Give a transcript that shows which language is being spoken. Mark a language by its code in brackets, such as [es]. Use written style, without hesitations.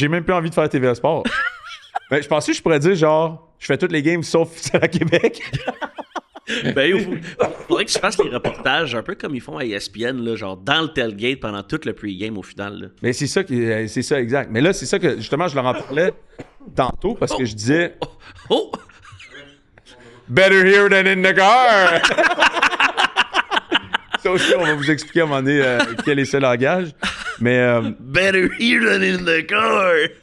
[fr] J'ai même plus envie de faire TVA Sport. Mais je pensais que je pourrais dire, genre, je fais toutes les games sauf celle à Québec. Ben, faudrait que tu fasses les reportages un peu comme ils font à ESPN, là, genre dans le tailgate pendant tout le pre-game au final. Là. Mais c'est ça, c'est ça, exact. Mais là, c'est ça que, justement, je leur en parlais tantôt parce que je disais, Oh! [en] better here than in the car! [fr] Ça aussi, on va vous expliquer à un moment donné quel est ce langage. Mais, [en] Better here than in the car!